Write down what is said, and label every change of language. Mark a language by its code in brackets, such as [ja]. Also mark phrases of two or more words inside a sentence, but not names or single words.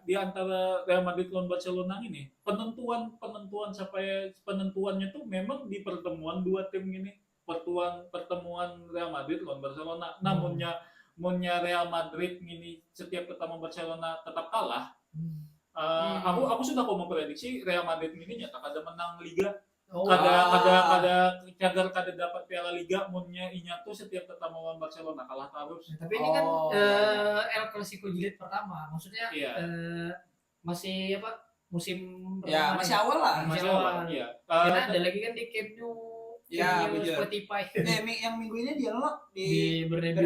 [id] Di antara Real Madrid lawan Barcelona ini penentuannya tuh memang di pertemuan dua tim ini. Pertemuan Real Madrid lawan Barcelona. Namunnya Real Madrid ini setiap ketemu Barcelona tetap kalah. Aku sudah mau memprediksi Real Madrid ini [bjn] nyata kada menang [id] Liga. [bjn] Kada dapat Piala Liga munnya inya tuh setiap ketemu lawan Barcelona kalah terus. [id] Tapi ini kan El Clasico jilid pertama. Maksudnya Iya. masih apa? Musim Ya, pertama masih nih. awal lah. Masih awal. Iya. Karena ada lagi kan di Camp Nou. Ya, Camp Nou betul. Spotify Yang minggu ini dia lo di Bernabeu.